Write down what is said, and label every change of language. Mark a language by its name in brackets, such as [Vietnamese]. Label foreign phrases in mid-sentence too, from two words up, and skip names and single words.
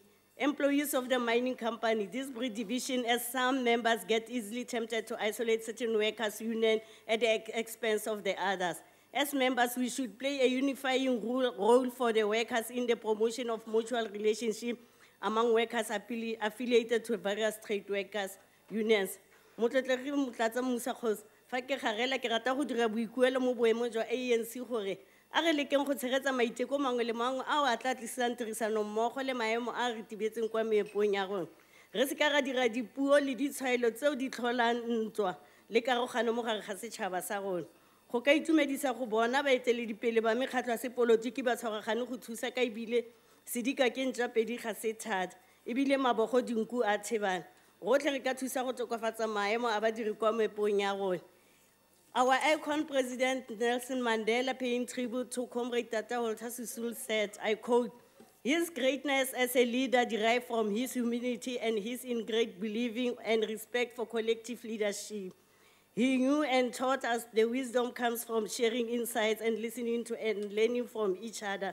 [English] Employees of the mining company, this breed division, as some members get easily tempted to isolate certain workers' union at the expense of the others. As members, we should play a unifying role for the workers in the promotion of mutual relationship among workers affiliated to various trade workers' unions. [Tswana] Motlotlegi Motlatsa Musa Kgosi, fa ke garela ke rata go dira boikuelo mo boemong jwa ANC gore a re lekeng go tshegetsa maiteko mangwe le mangwe ao a tla tlisang tirisano mmogo le maemo a re tibetseng kwa meepong ya rona. Re se ka ra dira dipuo le ditshwaelo tseo di tlholang ntwa le karogano mo gare ga setšhaba sa rona. Go ka itumedisa go bona baeteledipele ba mekgatlho ya sepolotiki ba tshwaragane go thusa ka ebile sedika ke ntša pedi ga se thata ebile mabogo dinku a tshebana. Rotlhe re ka thusa go tokafatsa maemo a badiri kwa meepong ya rona. [English] Our icon President Nelson Mandela, paying tribute to Comrade Tata Walter Sisulu, said, I quote, "His greatness as a leader derived from his humility and his ingrained believing and respect for collective leadership. He knew and taught us the wisdom comes from sharing insights and listening to and learning from each other.